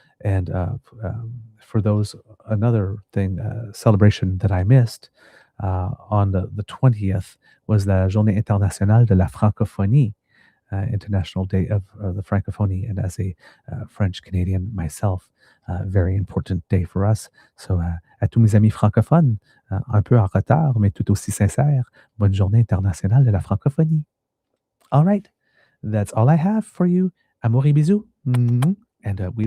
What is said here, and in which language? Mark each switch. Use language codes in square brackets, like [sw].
[en] And for those, another thing, celebration that I missed on the 20th was [fr] la Journée Internationale de la Francophonie, [en] International Day of the Francophonie. And as a French Canadian myself, very important day for us. [fr] So à tous mes amis francophones, un peu en retard, mais tout aussi sincère, bonne Journée Internationale de la Francophonie. [en] All right, that's all I have for you. [fr] Amour et bisous. [en] And we will